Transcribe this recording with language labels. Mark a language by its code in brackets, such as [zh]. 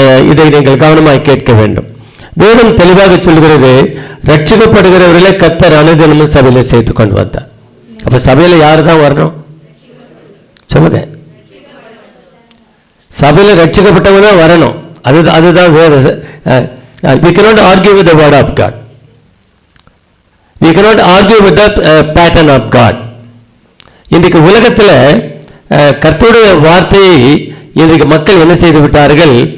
[ta] இதை நீங்கள் கவனமாக கேட்க வேண்டும். வேதம் தெளிவாக சொல்கிறது, ரட்சிக்கப்படுகிறவர்களை கர்த்தர் அனுதினமும் சபையில சேர்த்துக் கொண்டு வந்தார். அப்ப சபையில யாரு தான் வரணும் சொல்லுங்க. சபையில ரட்சிக்கப்பட்டவங்க தான் வரணும். அதுதான் வேத. [en] We cannot argue with the word of God. We cannot argue with the pattern of God. [ta] இன்றைக்கு உலகத்தில் கர்த்தருடைய வார்த்தையை இன்றைக்கு மக்கள் என்ன செய்து விட்டார்கள்?